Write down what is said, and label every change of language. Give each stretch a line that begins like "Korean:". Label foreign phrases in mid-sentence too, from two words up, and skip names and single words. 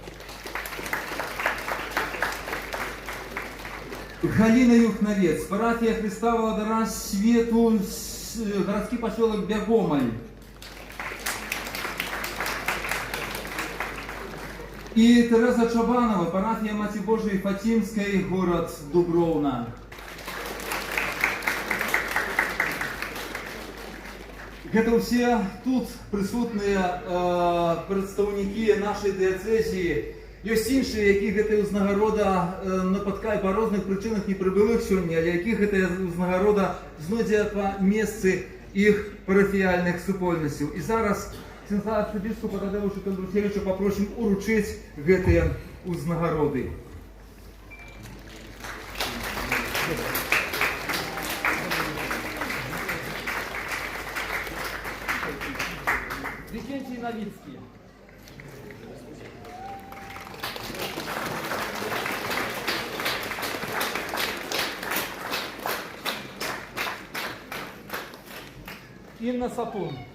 Russian: Галина Юхновец, парафия Христа Володара Свету, городский поселок Бягомоль. И Тереза Чабанова, парафия Маці Божией Фатимской, город Дубровна.
Belarusian: Гэта ўсе тут прысутныя прадстаўнікі нашай дыяцэзіі. Ёсць іншыя, якіх гэтая ўзнагарода напаткае па розных прычынах не прыбылых сёння, але якіх гэтая ўзнагарода знойдзе па месцы іх парафіяльных супольнасцяў. І зараз арцыбіскупа Тадеуша Кондрушевича папросім уручыць гэтыя ўзнагароды. Викентий Новицкий. Инна Сапун.